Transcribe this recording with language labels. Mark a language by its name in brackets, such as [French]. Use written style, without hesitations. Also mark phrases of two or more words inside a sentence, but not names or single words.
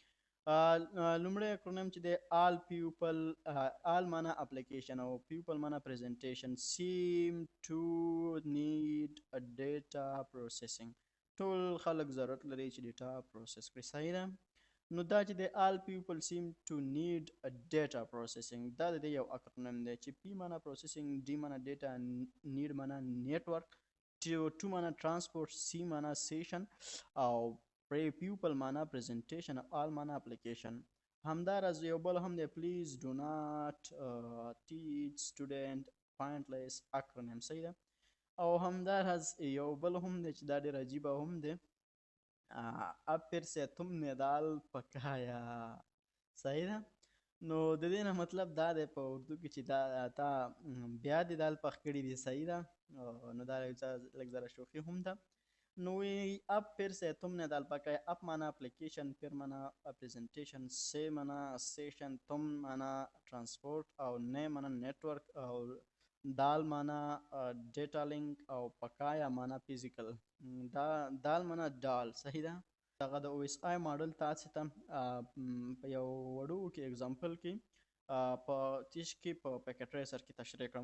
[Pashto] لومړی اکرونیم چې دی [English] all people, [Pashto] آل معنا اپلیکیشن او پیپل معنا پریزنټیشن، [English] seem to need data processing, [Pashto] ټول خلک ضرورت لري چې ډیټا پروسس کړي، صحیح ده. نو دا چې د [English] all people seem to need a data processing [Pashto] دا د یو اکرونیم دی چې پی معنا پروسیسینګ، ډي معنا ډیټا، نیډ معنا نیټورک، ټو معنا ترانسپورت، سی معنا سیشن، او پیپل معنا پریزنټیشن، آل معنا اپلیکیشن. همداراز یو بل هم دی [English] please do not teach student pointless acronym, [Pashto] صحیح ده. او همداراز یو بل هم دی چې دا ډېر عجیبه هم دی، [Urdu] اب پھر سے تم نے دال پکایا، صحیح ده. [Pashto] نو د دې نه مطلب دا دی په اردو کې چې دا تا بیا دې دال پخ کړي دي، صحیح ده. نو دا لږ ذره شوخي هم ده. نو [Urdu] اب پھر سے تم نے دال پکایا، [Pashto] اپ معنا اپلیکیشن، پھر معنا پریزنټیشن، سے معنا سیشن، تم معنا ترانسپورت، او نه معنا نیټورک، او دال معنا [English] data link, [Pashto] او پکایا معنا فزیکل. دا دال معنا ډال، صحیح ده. دغه د [English] O S I model [Pashto] تاسو ته په یو وړوکي اگزامپل کې په تیش کې په [English] packet tracer [Pashto] کې تشریح کړم.